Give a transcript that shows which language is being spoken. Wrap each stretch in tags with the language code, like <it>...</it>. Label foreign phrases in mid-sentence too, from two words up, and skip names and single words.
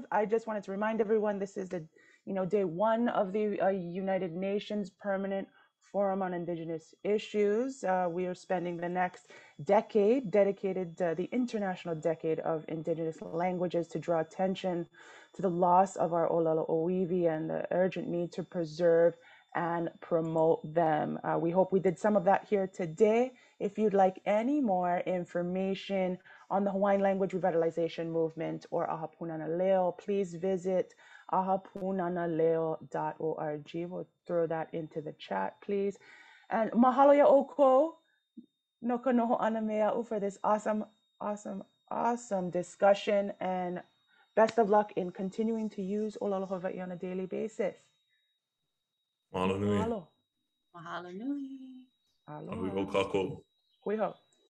<en>I just wanted to remind everyone this is the day one of the United Nations Permanent Forum on Indigenous Issues. We are spending the next decade dedicated the International Decade of Indigenous Languages to draw attention to the loss of our</en> <haw>ʻōlelo ʻōiwi</haw> <en>and the urgent need to preserve and promote them. We hope we did some of that here today. If you'd like any more information on the Hawaiian language revitalization movement or ʻAha Pūnana Leo, please visit ʻahapunanaleo.org. We'll throw that into the chat, please. And</en> <haw>mahalo ya ʻoukou no ka noho ana me a'u</haw> <en>for this awesome discussion, and best of luck in continuing to use</en> <haw>ʻōlelo Hawaiʻi</haw> <en>on a daily basis.</en> <haw>Mahalo nui. Mahalo. Mahalo nui. Aloha. Ahui o kākou. Hui hou.</haw>